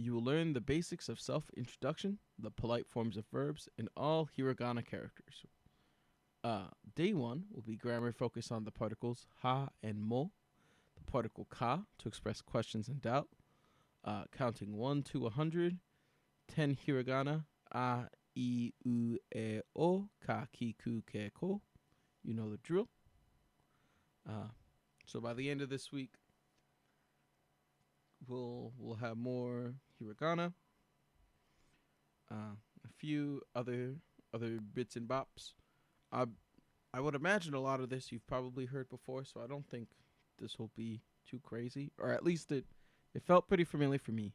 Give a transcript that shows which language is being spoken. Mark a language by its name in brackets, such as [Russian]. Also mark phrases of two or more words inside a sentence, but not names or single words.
[English] You will learn the basics of self introduction, the polite forms of verbs, and all hiragana characters. Day one will be grammar focused on the particles ha and mo, the particle ka to express questions and doubt, counting 1 to 100, 10 hiragana, [Japanese] a, I, u, e, o, ka, ki, ku, ke, ko. [English] You know the drill. So by the end of this week, we'll have more hiragana, a few other bits and bops. I I would imagine a lot of this you've probably heard before, so I don't think this will be too crazy, or at least it felt pretty familiar for me.